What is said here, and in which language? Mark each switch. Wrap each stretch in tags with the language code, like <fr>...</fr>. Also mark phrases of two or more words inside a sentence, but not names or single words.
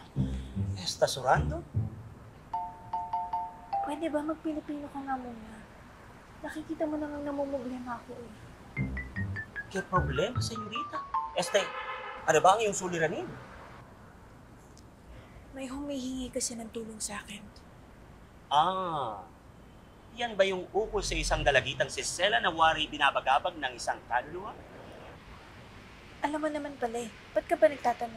<es>Estás orando?</es> <tl>Pwede ba mag-Pilipino ka nga muna? Nakikita mo namang namumblema ako eh.</tl> <es>¿Qué problema, señorita?</es> <tl>Ano ba ang iyong suliranin? May humihingi kasi ng tulong sa akin. Yan ba yung ukol sa isang dalagitang si Sela na wari binabagabag ng isang kaluluwa? Alam mo naman pala eh, ba't ka ba nagtatanong?</tl>